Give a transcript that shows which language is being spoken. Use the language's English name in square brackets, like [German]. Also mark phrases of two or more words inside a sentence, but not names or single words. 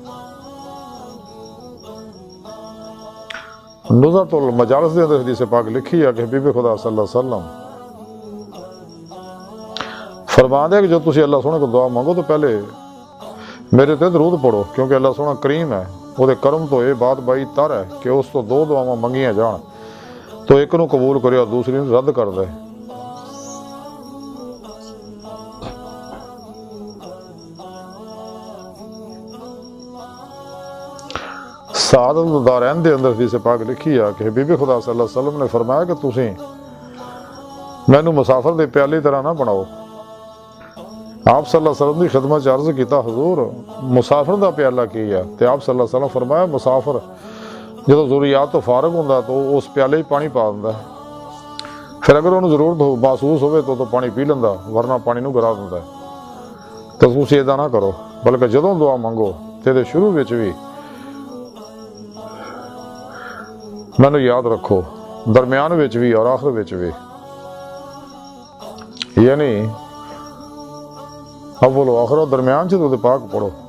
[Punjabi] نزہت المجالس دے اندر حدیث پاک لکھی ہے کہ حبیب خدا [Arabic] صلی اللہ علیہ وسلم [Punjabi] فرماندے کہ جو تسی اللہ سونے کو دعا مانگو تو پہلے میرے تے درود پڑھو، کیونکہ اللہ سونا کریم ہے، وہ دے کرم تو یہ بات بائی تر ہے کہ اس تو 2 دعاواں منگیاں جان تو ایک نو قبول کرے اور دوسری نو رد کر دے۔ سعادت دارین دے اندر حدیث پاک لکھی ہے کہ حبیب خدا [Arabic] صلی اللہ علیہ وسلم [Punjabi] نے فرمایا کہ تسی مینوں مسافر دے پیالے طرح نہ بناؤ۔ آپ [Arabic] صلی اللہ علیہ وسلم [Punjabi] دی خدمت عرض کیتا حضور مسافر دا پیالہ کی ہے، تے آپ [Arabic] صلی اللہ علیہ وسلم [Punjabi] فرمایا مسافر ਜਦੋਂ ਜ਼ਰੂਰੀਆਤ ਤੋਂ ਫਾਰਗ ਹੁੰਦਾ ਤਾਂ ਉਹ ਉਸ ਪਿਆਲੇ 'ਚ ਪਾਣੀ ਪਾ ਦਿੰਦਾ। ਫਿਰ ਅਗਰ ਉਹਨੂੰ ਜ਼ਰੂਰਤ ਮਹਿਸੂਸ ਹੋਵੇ ਤਾਂ ਪਾਣੀ ਪੀ ਲੈਂਦਾ, ਵਰਨਾ ਪਾਣੀ ਨੂੰ ਗਿਰਾ ਦਿੰਦਾ। ਤਾਂ ਤੁਸੀਂ ਇੱਦਾਂ ਨਾ ਕਰੋ, ਬਲਕਿ ਜਦੋਂ ਦੁਆ ਮੰਗੋ ਤੇ ਇਹਦੇ ਸ਼ੁਰੂ ਵਿੱਚ ਵੀ ਮੈਨੂੰ ਯਾਦ ਰੱਖੋ, ਦਰਮਿਆਨ ਵਿੱਚ ਵੀ ਔਰ ਆਖਰ ਵਿੱਚ ਵੀ, ਯਾਨੀ ਅਵਲ ਆਖਰ ਦਰਮਿਆਨ 'ਚ ਦੁਰੂਦ ਪਾਕ ਪੜੋ।